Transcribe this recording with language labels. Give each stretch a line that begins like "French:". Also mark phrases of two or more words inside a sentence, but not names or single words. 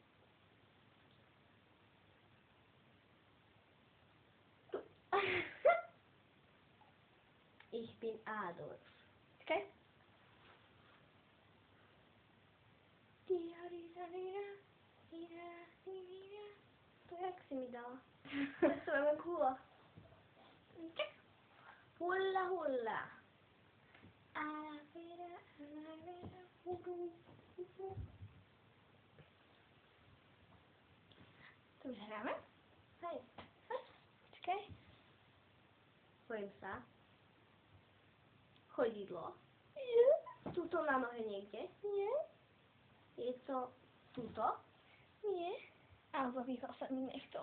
Slovak: Tu.
German: Ich bin Adolf.
Slovak: Počkaj. To jak si mi dala? To je len hula. Hula, hula. Avira, avira, hulu, hulu. To už hráme? Hej. Počkaj. Pojím sa. Chodidlo. Nie. Tuto na nohe niekde. Nie. Je to tuto? Nie. A zapíchal sa mi nechcel.